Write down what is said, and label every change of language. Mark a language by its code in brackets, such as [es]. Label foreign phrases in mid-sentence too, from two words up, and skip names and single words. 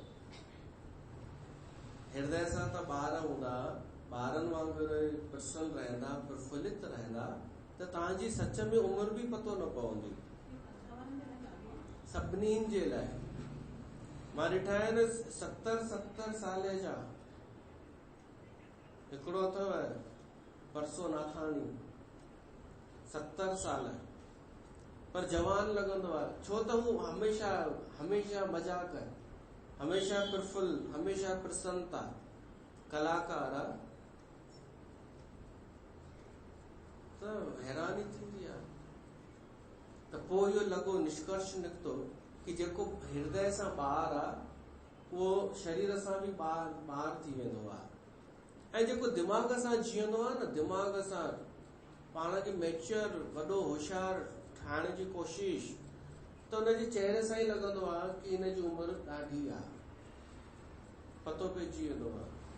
[sd] हृदय सां त ॿार हूंदा, ॿारनि वांगुरु प्रसन्न रहंदा, प्रफुल्लित रहंदा, त तव्हांजी सच में उमिरि बि पतो न पवंदी। सभिनी जे लाइ मां ॾिठा आहिनि 70 साल जा, हिकिड़ो अथव परसो नाथाणी, 70 साल, पर जवान लॻंदो आहे। छो त हू हमेशा मजाक, हमेशा प्रफुल्ल, हमेशा प्रसन्नता, कलाकार आहे। त हैरानी थींदी आहे। त पोइ इहो लॻो, निष्कर्ष निकितो कि जेको हृदय सां ॿार आहे उहो शरीर सां बि ॿार थी वेंदो आहे। ऐं जेको दिमाग़ सां जीअंदो आहे न, दिमाग़ सां पाण खे मैच्योर, वॾो होशियार ठाहिण जी कोशिश, त हुनजे चहिरे सां ई लॻंदो आहे कि हिन जी उमिरि ॾाढी आहे, पतो पइजी वेंदो आहे।